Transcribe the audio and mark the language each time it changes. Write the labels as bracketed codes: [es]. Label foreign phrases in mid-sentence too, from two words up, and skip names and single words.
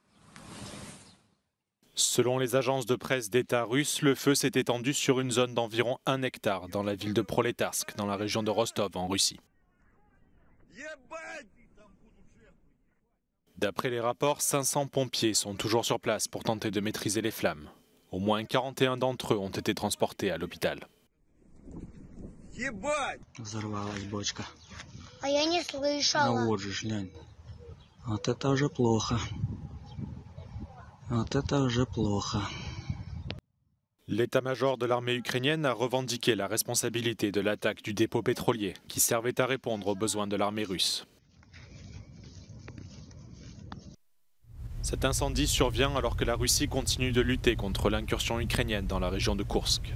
[fr] Selon les agences de presse d'État russes, le feu s'est étendu sur une zone d'environ 1 hectare dans la ville de Proletarsk, dans la région de Rostov, en Russie. D'après les rapports, 500 pompiers sont toujours sur place pour tenter de maîtriser les flammes. Au moins 41 d'entre eux ont été transportés à l'hôpital. [ru] Взорвалась бочка. А я не слышала. Ну вот же, глянь. Вот это уже плохо. Вот это уже плохо. [fr] L'état-major de l'armée ukrainienne a revendiqué la responsabilité de l'attaque du dépôt pétrolier qui servait à répondre aux besoins de l'armée russe. Cet incendie survient alors que la Russie continue de lutter contre l'incursion ukrainienne dans la région de Koursk.